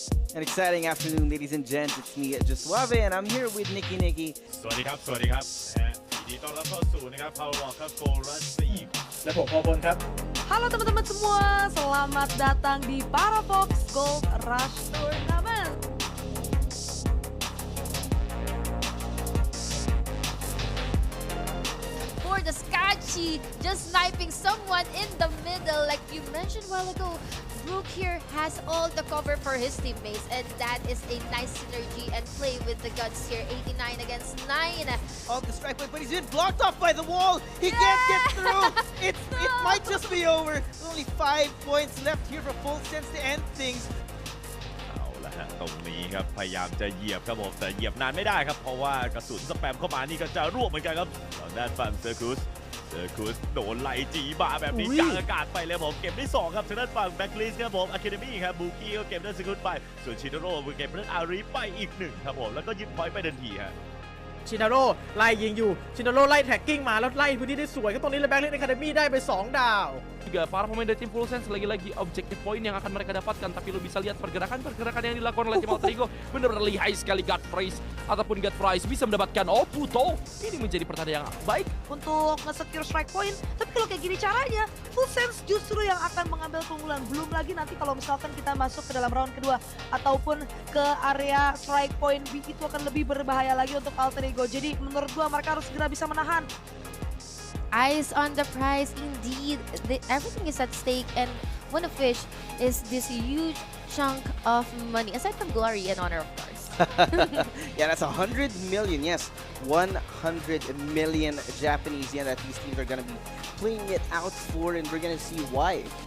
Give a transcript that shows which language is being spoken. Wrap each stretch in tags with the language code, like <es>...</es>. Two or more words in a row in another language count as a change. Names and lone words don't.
<en>An exciting afternoon, ladies and gents. It's me, Josuave, and I'm here with Nikki.</en> <th>สวัสดีครับ สวัสดีครับยินดีต้อนรับเข้าสู่นะครับ Paravox ครับ Goal Rush 4 และผมพอบนครับ</th> <id>Halo teman-teman semua, selamat datang di Paravox Gold Rush Tournament.</id> <en>For the Scatchy, just sniping someone in the middle, like you mentioned a while ago. Brook here has all the cover for his teammates, and that is a nice synergy and play with the guns here. 89 against 9. Off the strike point, but he's been blocked off by the wall. He can't get through. It might just be over. Only 5 points left here for Full Sense to end things.</en> <th>เอาละฮะตรงนี้ครับ พยายามจะเหยียบครับผม แต่เหยียบนานไม่ได้ครับ เพราะว่ากระสุนสแปมเข้ามานี่ก็จะร่วงเหมือนกันครับตอนด้านฝั่งเซอร์คูสโดนไล่จีบาแบบนี้กลางอากาศไปเลยผมเก็บได้ 2 ครับทางด้านฝั่งแบ็คลิสครับผมอะคาเดมี่ครับบูกี้ก็เก็บได้สกุลไปส่วนชิโนโร่เก็บได้อารีไปอีก 1 ครับผมแล้วก็ยึดพอยต์ไปทันทีฮะ ชินาโร่ไล่ยิงอยู่ชินาโร่ไล่แท็กกิ้งมาแล้วไล่พื้นที่ได้สวยก็ตรงนี้เลยแบ็คลิสอะคาเดมี่ได้ไป 2 ดาว</th> <id>Para pemain dari tim Full Sense lagi-lagi</id> <en>objective point</en> <id>yang akan mereka dapatkan, tapi lo bisa lihat pergerakan yang dilakukan oleh tim Alter Ego benar-benar lihai sekali. God Prize ataupun God Prize bisa mendapatkan Puto. Ini menjadi pertandingan yang baik Untuk</id> <en>nge-secure strike point,</en> <id>tapi kalau kayak gini caranya, Full Sense justru yang akan mengambil keunggulan. Belum lagi nanti kalau misalkan kita masuk ke dalam round kedua ataupun ke area</id> <en>strike point B,</en> <id>itu akan lebih berbahaya lagi untuk Alter Ego. Jadi menurut gua mereka harus segera bisa menahan.</id> <en>Eyes on the prize, indeed. Everything is at stake, and one of which is this huge chunk of money, aside from glory and honor, of course. Yeah, that's 100 million. Yes, 100 million Japanese yen that these teams are going to be playing it out for, and we're going to see why.</en>